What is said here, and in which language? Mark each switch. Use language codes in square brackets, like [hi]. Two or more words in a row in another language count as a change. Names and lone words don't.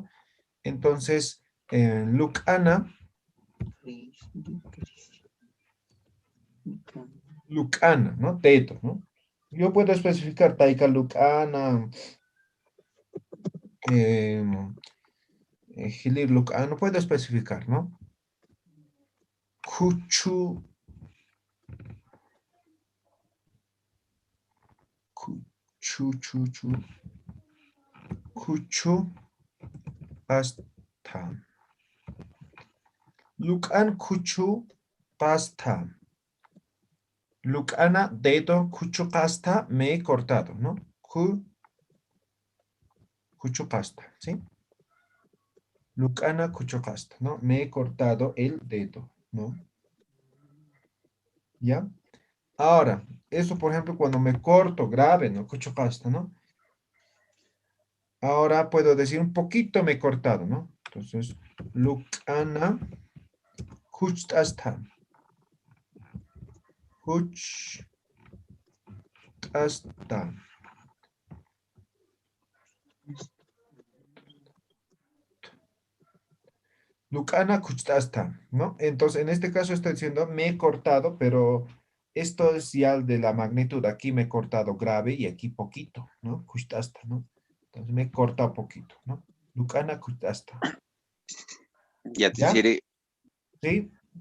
[es] Entonces, Lucana, ¿no? Dedo, ¿no? Yo puedo especificar [qu] Taika Lucana, Gilir Lucana, [es] puedo especificar, ¿no? [qu] Cuchu, chu, cuchu, pasta. Lucan cuchu, pasta. Lucana, [es] dedo, [qu] cuchu, pasta, [es] me he cortado, ¿no? [qu] Cuchu, pasta, ¿sí? Lucana, cuchu, pasta, ¿no? [es] Me he cortado el dedo, ¿no? ¿Ya? Ahora, eso, por ejemplo, cuando me corto grave, ¿no? [qu] Cuchu, pasta, ¿no? [es] Ahora puedo decir un poquito me he cortado, ¿no? Entonces, [qu] Lucana, kuchtastan. Kuchtastan. Lucana kuchtastan, ¿no? [es] Entonces, en este caso estoy diciendo me he cortado, pero esto es ya de la magnitud. Aquí me he cortado grave y aquí poquito, ¿no? [qu] Kuchtastan, ¿no? [es] Entonces me he cortado poquito, ¿no? [qu] Lucana kuchtastan. [es] Ya te ¿Ya? diré, ¿Sí?